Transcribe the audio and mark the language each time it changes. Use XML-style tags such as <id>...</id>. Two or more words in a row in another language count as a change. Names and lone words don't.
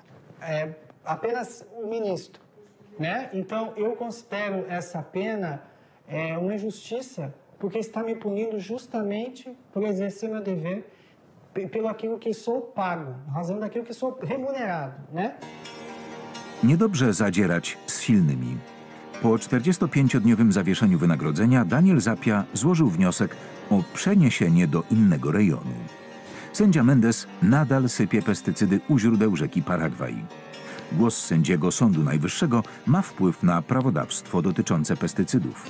<pt>É apenas o ministro, né? Então eu considero essa pena uma injustiça, porque está me punindo justamente por exercer meu dever, pelo aquilo que sou pago, em razão daquilo que sou remunerado, né?</pt> <pl>Niedobrze zadzierać z silnymi. Po 45-dniowym zawieszeniu wynagrodzenia Daniel Zappia złożył wniosek o przeniesienie do innego rejonu. Sędzia Mendes nadal sypie pestycydy u źródeł rzeki Paragwaj. Głos sędziego Sądu Najwyższego ma wpływ na prawodawstwo dotyczące pestycydów.</pl>